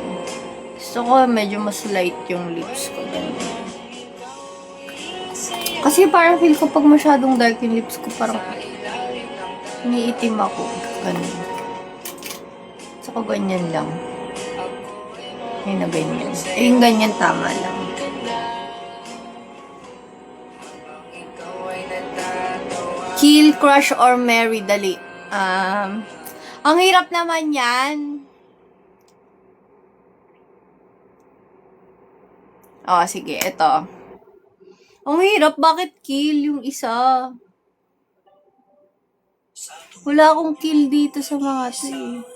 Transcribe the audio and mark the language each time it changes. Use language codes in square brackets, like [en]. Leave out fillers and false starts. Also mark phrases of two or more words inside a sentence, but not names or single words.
[tl] Gusto ko medyo mas light yung lips ko ganyan. Kasi parang feel ko pag masyadong dark yung lips ko, parang iniitim ako. Ganun. Gusto ko ganyan lang. Ayun na ganyan. Yung ganyan tama lang. [en] Kill, crush, or marry, [tl] dali. Ang hirap naman yan. Oh, sige, ito. Ang hirap, bakit kill yung isa? Wala akong kill dito sa mga to eh.